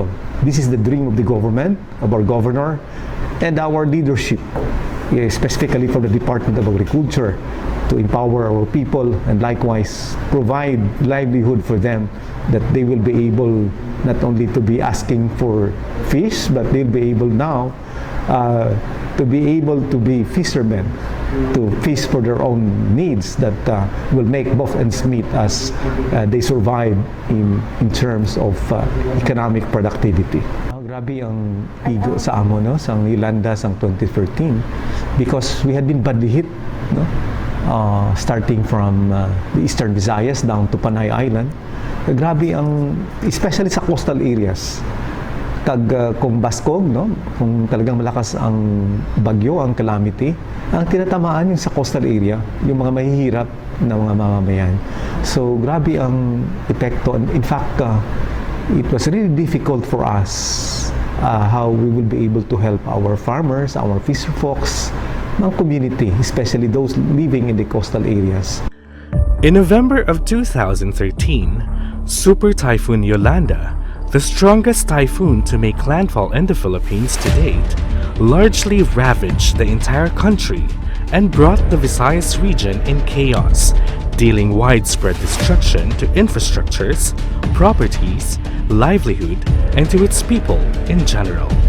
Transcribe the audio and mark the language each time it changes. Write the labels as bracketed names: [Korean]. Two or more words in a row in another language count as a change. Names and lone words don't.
[English] This is the dream of the government, of our governor, and our leadership, specifically for the Department of Agriculture, to empower our people and likewise provide livelihood for them, that they will be able not only to be asking for fish, but they'll be able now to be able to be fishermen, to fish for their own needs, that will make both ends meet as they survive in terms of economic productivity. [Hiligaynon] Grabe ang igo sa amo, no, sa Ilanda sang 2013, [English] because we had been badly hit, no? Starting from the Eastern Visayas down to Panay Island. [Hiligaynon] Grabe ang, especially sa [English] coastal areas. [Hiligaynon] Kung baskog, no, [Filipino] kung talagang malakas ang bagyo, ang calamity, ang tinatamaan yung sa [English] coastal area, [Filipino] yung mga mahihirap na mga mamamayan. So grabe ang epekto. [English] In fact, it was really difficult for us how we will be able to help our farmers, our fisher folks, ng community, especially those living in the coastal areas. In November of 2013, Super Typhoon Yolanda, the strongest typhoon to make landfall in the Philippines to date, largely ravaged the entire country and brought the Visayas region in chaos, dealing widespread destruction to infrastructures, properties, livelihood, and to its people in general.